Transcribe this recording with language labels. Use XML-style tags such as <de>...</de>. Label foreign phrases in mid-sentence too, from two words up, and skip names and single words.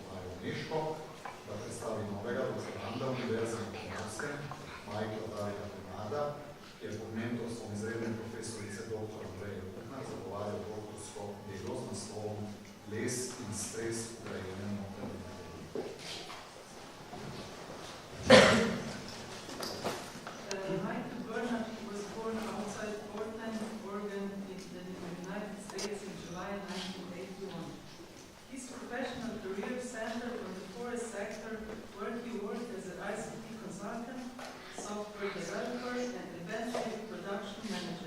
<sl>Majo Meško, da predstavi novega doktoranda Univerze na Primorskem, Majkla Darja Bernarda, ki je pod mentorstvom izredne profesorice dr. Andreje Kuhnar zagovarjal doktorsko delo z naslovom Les in stres vgrajene notranje materije.</sl> <en>Michael Bernard was born outside Portland, Oregon, in the United States in July 1981. His professional career centered on the forest sector, where he worked as an ICT consultant, software developer, and eventually production manager.</en>